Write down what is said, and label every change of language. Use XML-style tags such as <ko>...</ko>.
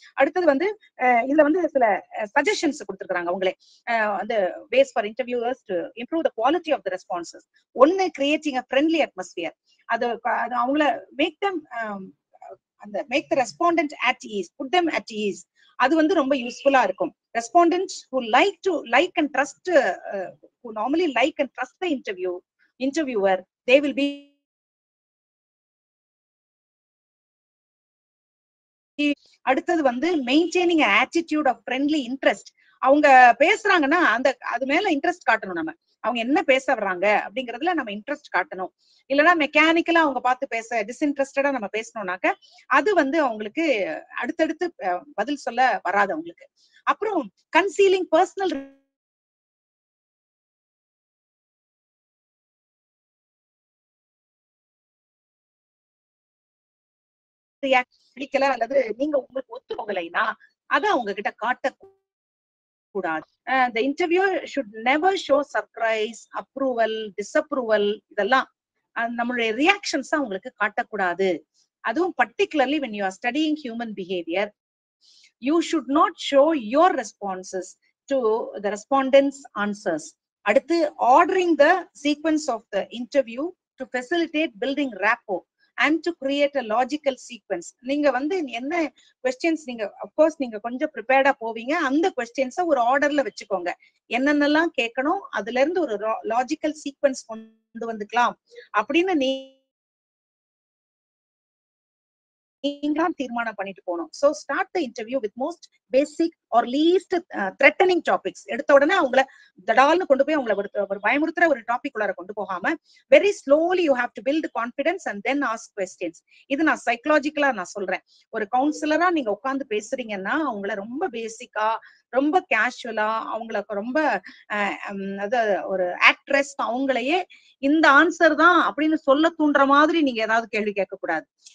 <ta>அடுத்தது வந்து இதுல வந்து சில சஜஷன்ஸ் கொடுத்திருக்காங்க அவங்களே. வந்து</ta> <en>Ways for interviewers to improve the quality of the responses.</en> <ta>ஒன்னு</ta> <en>Creating a friendly atmosphere.</en> <ta>அது அவங்கள</ta> <en>Make make the respondent at ease, put them at ease.</en> <ta>அது வந்து ரொம்ப யூஸ்ஃபுல்லா இருக்கும்.</ta> <en>Respondents who like and trust, who normally like and trust the interviewer, they will be.</en> <ta>அடுத்தது வந்து</ta> <en>Maintaining attitude of friendly interest.</en> <ta>அவங்க பேசுறாங்கன்னா அது மேல இன்ட்ரெஸ்ட் காட்டணும். நம்ம அவங்க என்ன பேச வர்றாங்க அப்படிங்கறதுல நம்ம இன்ட்ரெஸ்ட் காட்டணும். இல்லைன்னா மெக்கானிக்கலா அவங்க பார்த்து பேச டிஸ்இன்ட்ரெஸ்டடா நம்ம பேசணும்னாக்க அது வந்து அவங்களுக்கு அடுத்தடுத்து பதில் சொல்ல வராது அவங்களுக்கு. அப்புறம் கன்சீலிங் பர்சனல் பிடிக்கல அல்லது நீங்க உங்களுக்கு ஒத்து போகலைன்னா அதை அவங்க கிட்ட காட்டக்கூடாது.</ta> <en>The interviewer should never show surprise, approval, disapproval.</en> <ta>இதெல்லாம் நம்மளுடைய ரியாக்ஷன்ஸ் அவங்களுக்கு காட்டக்கூடாது. அதுவும்</ta> <en>particularly when you are studying human behavior, you should not show your responses to the respondents' answers.</en> <ta>அடுத்து</ta> <en>ordering the sequence of the interview to facilitate building rapport and to create a logical sequence.</en> <ta>நீங்க வந்து என்ன questions நீங்க of course நீங்க கொஞ்சம் ப்ரிப்பேர்டா போவீங்க. அந்த கொஸ்டின்ஸை ஒரு ஆர்டர்ல வச்சுக்கோங்க. என்னென்னலாம் கேட்கணும் அதுல இருந்து ஒரு லாஜிக்கல் சீக்வன்ஸ் கொண்டு வந்துக்கலாம் அப்படின்னு நீங்க தீர்மானம் பண்ணிட்டு போகணும்.</ta> <en>So start the interview with most basic or least threatening topics.</en> <ta>எடுத்த உடனே அவங்கள தடால்னு கொண்டு போய் அவங்கள ஒரு பயமுறுத்துற ஒரு டாபிக் உள்ளார கொண்டு போகாம</ta> <en>very slowly you have to build confidence and then ask questions.</en> <ta>இது நான் சைக்கலாஜிக்கலா நான் சொல்றேன். ஒரு கவுன்சிலரா நீங்க உட்கார்ந்து பேசுறீங்கன்னா அவங்கள ரொம்ப பேசிக்கா, ரொம்ப கேஷுவலா, அவங்களுக்கு ரொம்ப ஒரு ஆக்ட்ரஸ் அவங்களையே இந்த ஆன்சர் தான் அப்படின்னு சொல்ல தூண்டுற மாதிரி நீங்க ஏதாவது கேள்வி கேட்க கூடாது.</ta>